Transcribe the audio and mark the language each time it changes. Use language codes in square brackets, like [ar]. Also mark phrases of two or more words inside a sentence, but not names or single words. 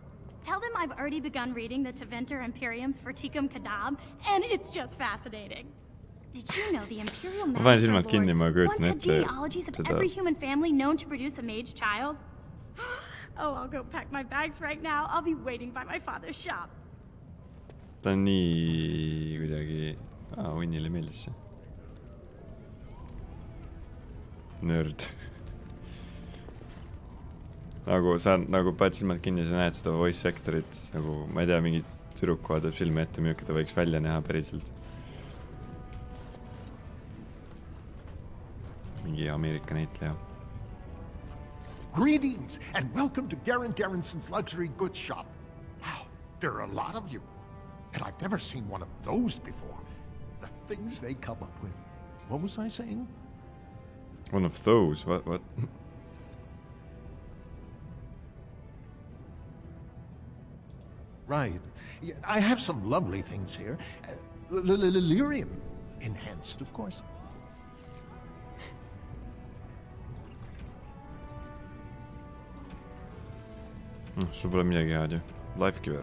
[en] Tell them I've already begun reading the Tevinter Imperiums for Tikum Kadab, and it's just fascinating. Did you know the Imperial Master Lords once had genealogies of every human family known to produce a mage child? Oh, I'll go pack my bags right now. I'll be waiting by my father's shop. [et] Ta on nii kuidagi... Winnile meeldis see. Nerd. Nagu sa nagu paned silmad kinni, sa näed seda [en] voice sectorit. [et] Nagu, ma ei tea, mingi tüdruk vaatab silme ette, milline ta võiks välja näha päriselt. Mingi Ameerika näitleja. [en] Greetings and welcome to Garen Garrison's luxury goods shop. Wow, there are a lot of you. And I've never seen one of those before. The things they come up with. What was I saying? One of those? What? Right. I have some lovely things here. Lyrium enhanced, of course. [et] Sul pole midagi head ju. Lifegiver.